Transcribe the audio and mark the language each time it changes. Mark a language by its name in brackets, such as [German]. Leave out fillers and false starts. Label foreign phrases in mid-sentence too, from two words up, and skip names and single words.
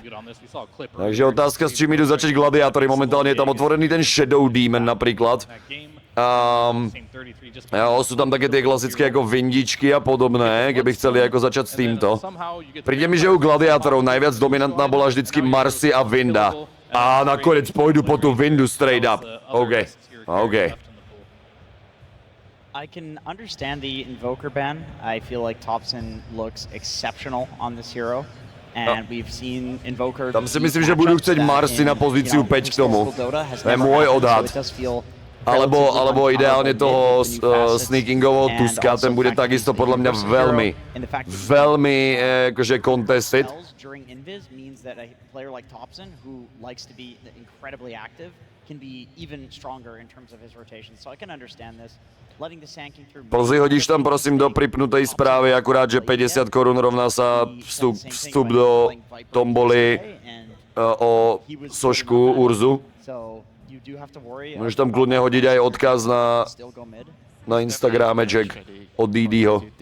[Slovak] Takže otázka, s čím idú začať gladiátory, momentálne je tam otvorený ten Shadow Demon napríklad. Sú tam také tie klasické ako vindičky a podobné, keby chceli ako začať s týmto. Príde mi, že u gladiátorov najviac dominantná bola vždycky Marcy a Vinda. A nakonec pôjdu po tú Vindu [English] straight up. [Slovak] OK. [English] I can understand the Invoker ban. I feel like Thompson looks exceptional on this hero. And we've seen Invoker. [Slovak] Tam si myslím, že budú chcieť Marcy na pozíciu 5 k tomu. To je môj odhad. Alebo ideálne toho sneakingového Tuska, ten bude takisto podľa mňa veľmi akože contested. [English] During invis means that a player like Thompson, who likes to be incredibly active, can be even stronger in terms of his rotation. So I can understand this. Letting the Sand King through. [Slovak] Plzi, hodíš tam prosím do pripnutej správy, akurát, že 50 korún rovná sa vstup do tomboly o sošku Urzu. Môžeš tam kľudne hodiť aj odkaz na Instagrame, Jack, od Didiho.